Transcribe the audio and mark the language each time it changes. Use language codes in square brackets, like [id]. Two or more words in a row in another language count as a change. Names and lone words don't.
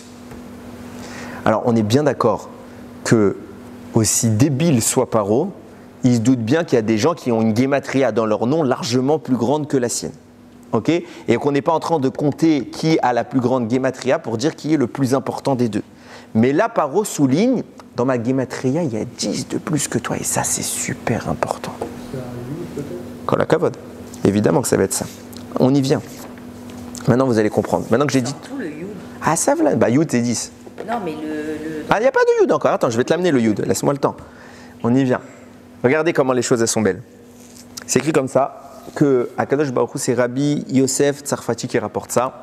[fr] Alors, on est bien d'accord que, aussi débile soit Paro, il se doute bien qu'il y a des gens qui ont une guématria dans leur nom largement plus grande que la sienne. Okay? Et qu'on n'est pas en train de compter qui a la plus grande guématria pour dire qui est le plus important des deux. Mais là, Paro souligne, dans ma guématria, il y a 10 de plus que toi, et ça, c'est super important. C'est un yud, peut-être? [he] כל הכבוד. [fr] Évidemment que ça va être ça. On y vient. Maintenant, vous allez comprendre. Maintenant que j'ai dit... Tout le yud. Ah, ça, voilà. Bah, yud, c'est 10. Non, mais le... Ah, il n'y a pas de yud encore. Attends, je vais te l'amener, le yud. Laisse-moi le temps. On y vient. Regardez comment les choses, elles sont belles. C'est écrit comme ça, que [he] הקדוש ברוך הוא, [fr] c'est Rabbi Yosef Tsarfati qui rapporte ça.